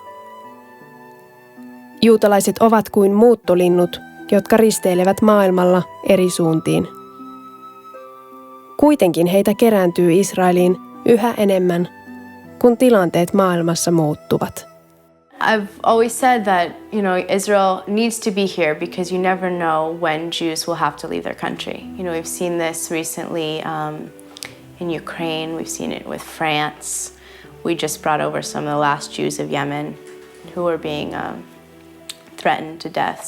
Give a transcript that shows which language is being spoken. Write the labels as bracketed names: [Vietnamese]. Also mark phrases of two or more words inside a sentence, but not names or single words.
[Finnish] Juutalaiset ovat kuin muuttolinnut, jotka risteilevät maailmalla eri suuntiin. Kuitenkin heitä kerääntyy Israeliin yhä enemmän, kun tilanteet maailmassa muuttuvat. [English] I've always said that, Israel needs to be here because you never know when Jews will have to leave their country. We've seen this recently in Ukraine. We've seen it with France. We just brought over some of the last Jews of Yemen who were being threatened to death.